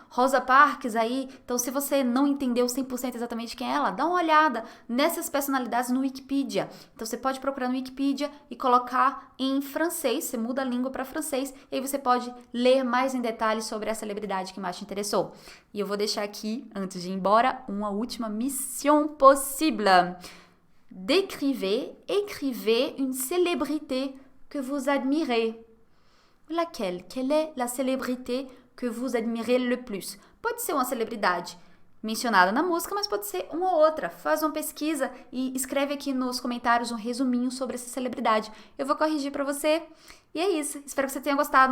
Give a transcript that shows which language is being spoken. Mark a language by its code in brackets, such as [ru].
[pt] Rosa Parks aí. Então, se você não entendeu 100% exatamente quem é ela, dá uma olhada nessas personalidades no Wikipedia. Então, você pode procurar no Wikipedia e colocar em francês, você muda a língua para francês, e aí você pode ler mais em detalhes sobre a celebridade que mais te interessou. E eu vou deixar aqui, antes de ir embora, uma última mission possible. [fr] Écrivez une célébrité que vous admirez. Laquelle? Quelle est la célébrité que vous admirez le plus? [pt] Pode ser uma celebridade mencionada na música, mas pode ser uma ou outra. Faz uma pesquisa e escreve aqui nos comentários um resuminho sobre essa celebridade. Eu vou corrigir pra você. E é isso. Espero que você tenha gostado.